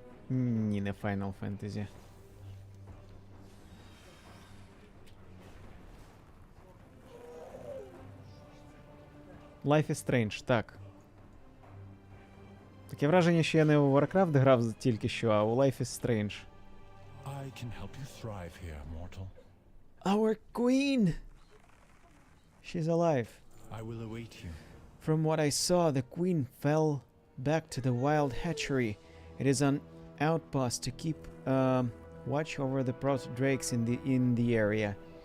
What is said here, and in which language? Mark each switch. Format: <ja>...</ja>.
<uk>Ні, не Final Fantasy. Life is Strange, так. Таке враження, що я не у Warcraft грав тільки що, а у Life is Strange.</uk> <en>I can help you thrive here, mortal. Our queen! She's alive. I will await you. From what I saw, the queen fell back to the wild hatchery. It is an outpost to keep watch over the proto-drakes in the area.</en>